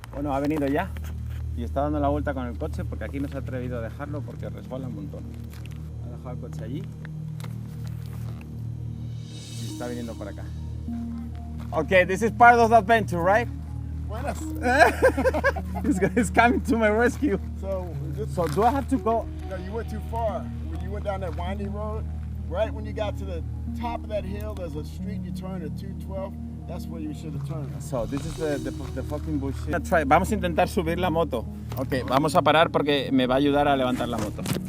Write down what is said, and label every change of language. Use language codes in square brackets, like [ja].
[es] Ha venido ya y está dando la vuelta con el coche porque aquí no se ha atrevido a dejarlo porque resbala un montón. Ha dejado el coche allí y está viniendo por acá. [en] Okay, this is part of the adventure, right? [es] Buenas. [en] He's coming to my rescue. So Do I have to go? no, you went too far. When you went down that winding road, right when you got to the top of that hill, there's a street you turn to 212. That's where you should have turned. So this is the fucking bullshit. [es] Vamos a intentar subir la moto. Okay, vamos a parar porque me va a ayudar a levantar la moto.